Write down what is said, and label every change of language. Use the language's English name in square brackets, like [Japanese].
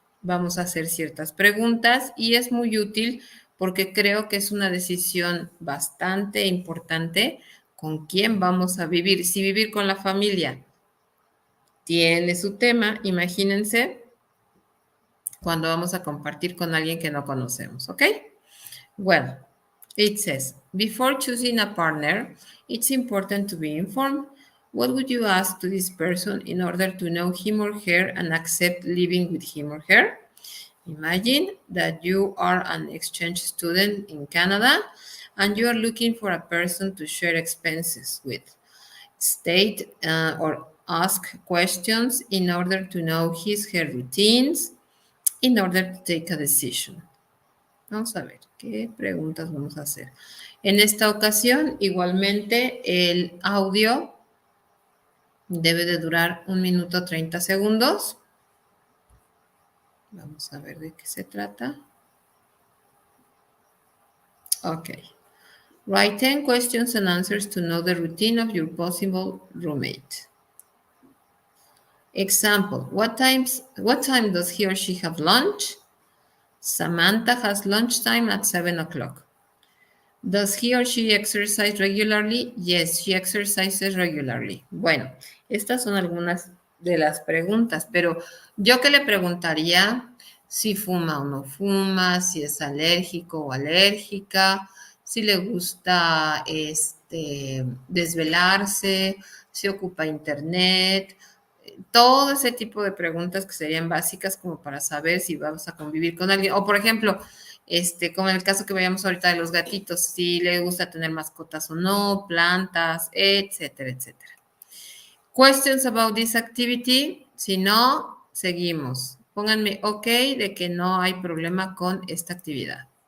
[Spanish] Vamos a hacer ciertas preguntas y es muy útil porque creo que es una decisión bastante importante con quién vamos a vivir. Si vivir con la familia tiene su tema, imagínense cuando vamos a compartir con alguien que no conocemos, ¿ok? [English] Well, it says, before choosing a partner, it's important to be informed. What would you ask to this person in order to know him or her and accept living with him or her? Imagine that you are an exchange student in Canada and you are looking for a person to share expenses with. State or ask questions in order to know her routines, in order to take a decision. [Spanish] Vamos a ver qué preguntas vamos a hacer. En esta ocasión, igualmente, el audio debe de durar 1 minuto 30 segundos. Vamos a ver de qué se trata. Ok. [English] Write 10 questions and answers to know the routine of your possible roommate. Example, what time does he or she have lunch? Samantha has lunchtime at 7 o'clock. Does he or she exercise regularly? Yes, she exercises regularly. [Spanish] Bueno, estas son algunas de las preguntas, pero yo que le preguntaría si fuma o no fuma, si es alérgico o alérgica, si le gusta desvelarse, si ocupa internet, todo ese tipo de preguntas que serían básicas como para saber si vamos a convivir con alguien. O, por ejemplo, como en el caso que veíamos ahorita de los gatitos, si le gusta tener mascotas o no, plantas, etcétera, etcétera. [English] Questions about this activity? [Spanish] Si no, seguimos. Pónganme OK de que no hay problema con esta actividad.